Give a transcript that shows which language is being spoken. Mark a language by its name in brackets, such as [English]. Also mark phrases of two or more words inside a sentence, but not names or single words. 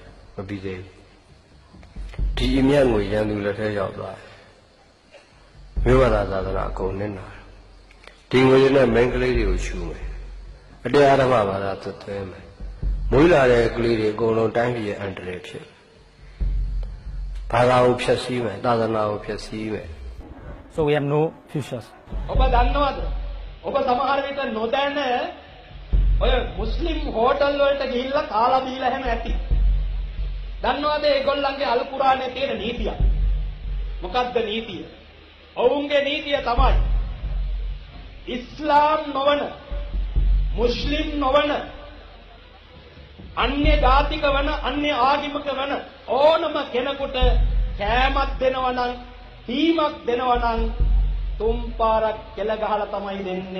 [Burmese] မပြီးသေးဘူးဒီအမြတ်ငွေရန်သူလက်ထဲရောက်သွားတယ်မြို့ဝသာသာသနာအကုန်နစ်နာဒီငွေတွေနဲ့မိန်းကလေးတွေကိုရှူမယ်အတရားဓမ္မဘာသာသွတ်သွင်းမယ်မွေးလာတဲ့ကလေးတွေအကုန်လုံးတိုင်းပြည်ရဲ့အန္တရာယ်ဖြစ်ဘာသာကိုဖျက်ဆီးမယ်သာသနာကိုဖျက်ဆီးမယ် [English] So we have no futures. [Sinhala] ඔබ දන්නවද? ඔබ සමහර විට නොදැන ඔය මුස්ලිම් හෝටල් වලට ගිහිල්ලා කාලා බීලා හැම ඇති. දන්නවද ඒගොල්ලන්ගේ අල් කුරානේ තියෙන නීතිය? මොකක්ද නීතිය? ඔවුන්ගේ නීතිය තමයි ඉස්ලාම් නොවන මුස්ලිම් නොවන අන්‍ය ජාතික වන අන්‍ය ආගමික වන ඕනම කෙනෙකුට කෑමක් දෙනවා නම් තීමක් දෙනවා නම් තුන් පාරක් කෙල ගහලා තමයි දෙන්නේ.